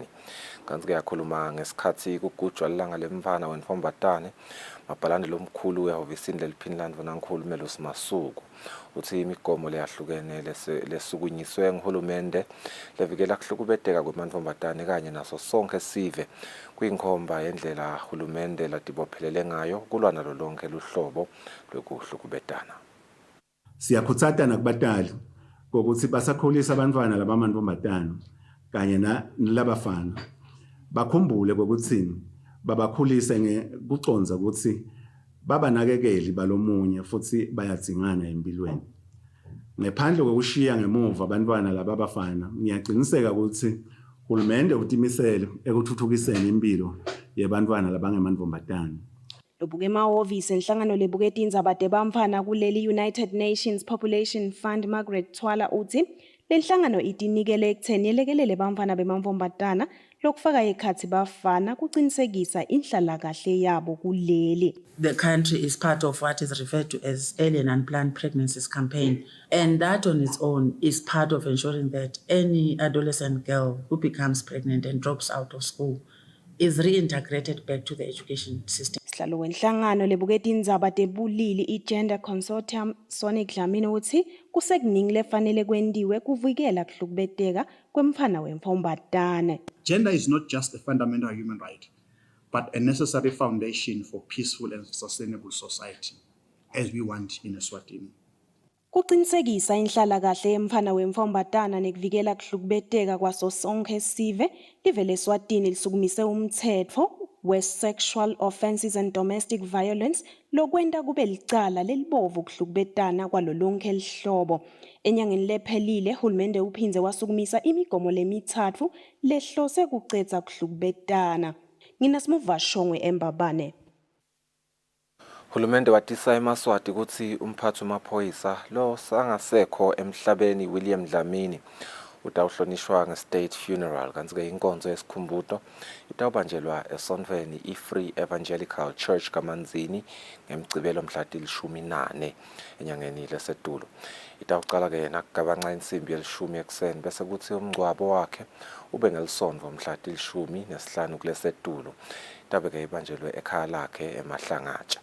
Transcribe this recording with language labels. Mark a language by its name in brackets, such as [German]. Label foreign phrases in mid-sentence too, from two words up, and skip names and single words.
[Swati] Kanti-ke yakhuluma ngesikhathi kugujwa lilanga lemvana wenvombatane mabhalane lomkhulu wehhovisini leliPhinland vonankhulu Melusi Masuku uthi imigomo leyahlukene lesukunyiswe nguhulumende levikela kuhlukubeteka kwemanvombatane kanye naso sonke sive kuyinkhomba yendlela uhulumende latibophelele ngayo kulwa nalo lonke luhlobo lwekuhlukubetana. Siyakhuthata nakubatali ukuthi basakhulisa abantwana labamanvombatana kanye nalabafana bakhumbule ukuthi babakhulise ngekuconza ukuthi babanakekeli balomunye futhi bayadzingana empilweni. Ngaphandle kokushiya ngemuva abantwana lababafana ngiyaqiniseka ukuthi uhulumende utimisele ekuthuthukiseni impilo yabantwana labangemanvombatana. Lobuke emahhovisi enhlangano lebuketi indzaba tebamfana kuleli United Nations Population Fund Margaret Twala uthi lenhlangano itinikele ekutheni yelekelele bamfana bemamvombatana lokufaka ekhathi bafana kucinisekisa inhlalakahle yabo kuleli. [English] The country is part of what is referred to as early and unplanned pregnancies campaign, and that on its own is part of ensuring that any adolescent girl who becomes pregnant and drops out of school is reintegrated back to the education system. [Swati] Sihlalo wenhlangano lebuketi indzaba tebulili i-Gender Consortium Sonic Dlamini uthi kusekuningi lefanele kwendiwe kuvikela kuhlukubeteka kwemfana wemfombatane. [English] Gender is not just a fundamental human right, but a necessary foundation for peaceful and sustainable society, as we want in Eswatini. [Swati] Kucinisekisa inhlalakahle yemfana wemfombatana nekuvikela kuhlukubeteka kwaso sonke sive live leSwatini lisukumise umthetho we-Sexual Offences and Domestic Violence lokwenta kube licala lelibovu kuhlukubetana kwalo lonke lihlobo. Enyangeni lephelile hulumende uphindze wasukumisa imigomo lemithatfu lehlose kucedza kuhlukubetana. Ngina Simuva Shongwe eMbabane. Hulumende watisa eMaswati ukuthi umphathi wamaphoyisa lo sangasekho emhlabeni William Dlamini utawuhlonishwa nge-state funeral kanti-ke inkonzo yesikhumbuzo itawubanjelwa esontweni i-Free Evangelical Church kaManzini ngemgcibelo mhla ti-14 enyangeni lesetulo. Itawuqala-ke nakugabanxa insimbi ye-10 ekuseni bese kuthi umngcwabo wakhe ube ngelisonto mhla ti-15 kulesetulo. Itabe-ke ibanjelwe ekhaya lakhe eMahlangatsha.